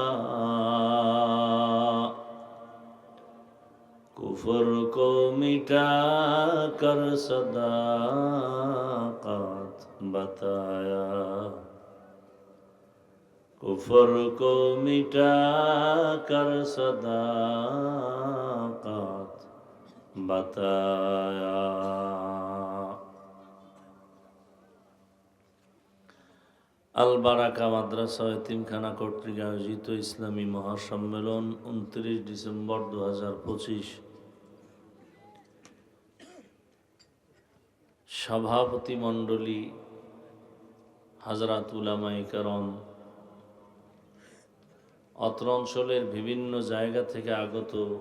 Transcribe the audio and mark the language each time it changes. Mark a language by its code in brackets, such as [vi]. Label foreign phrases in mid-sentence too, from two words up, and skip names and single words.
[ur] کفر کو مٹا کر صداقت بتایا کفر کو مٹا کر صداقت بتایا [bn] আল বারাকা মাদ্রাসা ও এতিমখানা কর্তৃক আয়োজিত ইসলামী মহাসম্মেলন 29 ডিসেম্বর 2025 সভাপতি মণ্ডলী হাজরাত উলামায়ে কেরাম অত্র অঞ্চলের বিভিন্ন জায়গা থেকে আগত